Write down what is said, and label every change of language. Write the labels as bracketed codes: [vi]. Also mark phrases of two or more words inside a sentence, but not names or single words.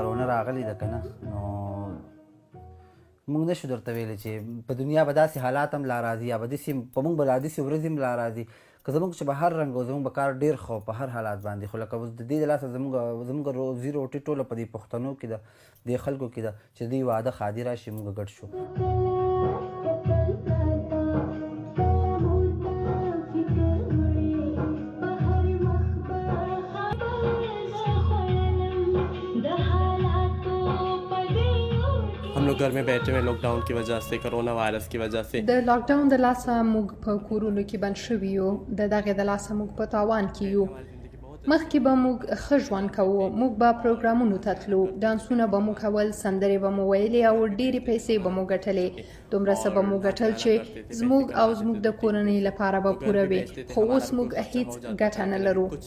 [ps] راغلې ده که نه نو موږ نشو درته ویلی چې په دنیا به داسې حالات هم لا راځي یا به داسې په موږ به لا داسې ورځې هم لا راځي که زموږ چې به هر رنګ او زموږ به کار ډېر ښه په هر حالات باندې خو لکه اوس د دې د لاسه زموږ روزي روټۍ ټوله په دې پښتنو کې ده دې خلکو کې ده چې دوی واده ښادي راشي موږ ګډ شو. [ur] ہم لوگ گھر میں بیٹھے ہوئے لاک ڈاؤن کی وجہ سے کورونا وائرس کی وجہ سے [ps] د لاکډاون د لاسه موږ په کورونو کې بند شوي یو د دغې د لاسه موږ په تاوان کې یو. مخکې به موږ ښه ژوند کوو، موږ به پروګرامونو ته تلو، ډانسونه به مو کول، سندرې به مو ویلې او ډېرې پیسې به مو ګټلې. دومره څه به مو ګټل چې زموږ او زموږ د کورنۍ لپاره به پوره وي، خو اوس موږ هیڅ ګټه نه لرو.